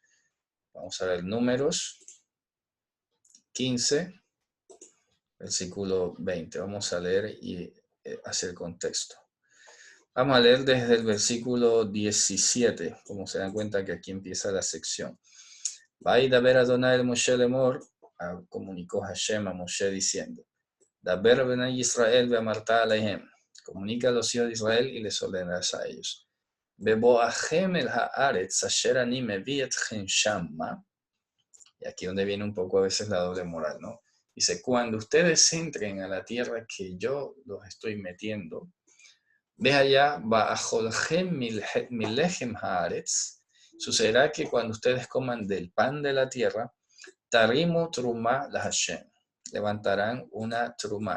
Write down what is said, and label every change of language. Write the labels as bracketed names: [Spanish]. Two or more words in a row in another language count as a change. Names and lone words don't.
[Spanish] Vamos a ver Números 15, versículo 20. Vamos a leer y hacer contexto. Vamos a leer desde el versículo 17, como se dan cuenta que aquí empieza la sección. [Hebrew] וידבר אדני אל משה לאמר, [Spanish] comunicó Hashem a Moshe diciendo, [Hebrew] דבר בני ישראל ואמרת אלהם, [Spanish] comunica a los hijos de Israel y les ordenarás a ellos. [Hebrew] בבאכם אל הארץ אשר אני מביא אתכם שמה, [Spanish] y aquí donde viene un poco a veces la doble moral, ¿no? Dice, cuando ustedes entren a la tierra que yo los estoy metiendo, ve allá, [Hebrew] באכלכם מלחם הארץ, [Spanish] sucederá que cuando ustedes coman del pan de la tierra, [Hebrew] תרימו תרומה להשם, [Spanish] levantarán una truma.